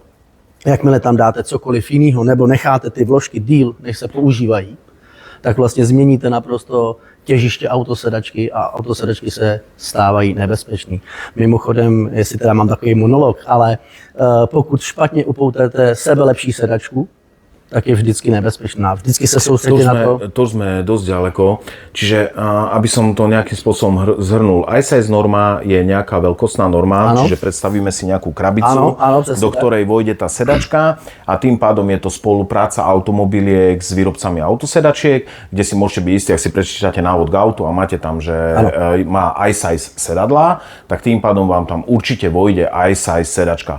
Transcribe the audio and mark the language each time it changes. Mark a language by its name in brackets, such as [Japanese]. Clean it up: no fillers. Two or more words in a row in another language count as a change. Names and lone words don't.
[Czech] Jakmile tam dáte cokoliv jiného nebo necháte ty vložky díl, než se používají, tak vlastně změníte naprosto těžiště autosedačky a autosedačky se stávají nebezpečný. Mimochodem, jestli teda mám takový monolog, ale pokud špatně upoutáte sebelepší sedačku, tak je vždycky nebezpečná. Vždycky se soustředí na to. [Slovak] To sme dosť ďaleko. Čiže aby som to nejakým spôsobom zhrnul, iSize norma je nejaká veľkostná norma, čiže predstavíme si nejakú krabicu, do ktorej vojde tá sedačka a tým pádom je to spolupráca automobiliek s výrobcami autosedačiek, kde si môžete byť istí, ak si prečítate návod k autu a máte tam, že má iSize sedadlá, tak tým pádom vám tam určite vojde iSize sedačka.